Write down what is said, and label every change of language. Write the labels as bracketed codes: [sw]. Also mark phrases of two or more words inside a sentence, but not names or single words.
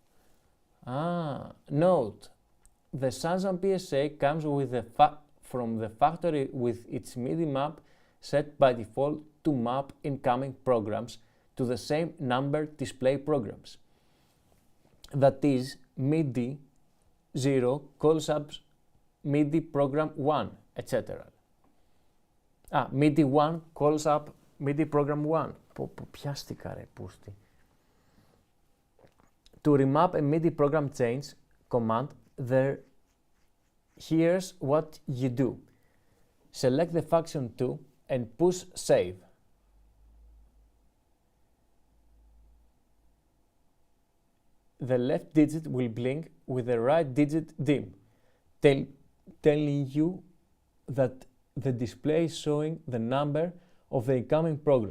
[en] Note, the Samsung PSA comes with from the factory with its MIDI map set by default to map incoming programs to the same number display programs. That is, MIDI 0 calls up MIDI program 1, etc. MIDI 1 calls up MIDI program 1. [el] Πιάστηκα ρε πούστη. [en] To remap a MIDI program change command, here's what you do. Select the function 2 and push save. The left digit will blink with the right digit dim, telling you that the display is showing the number of the incoming program.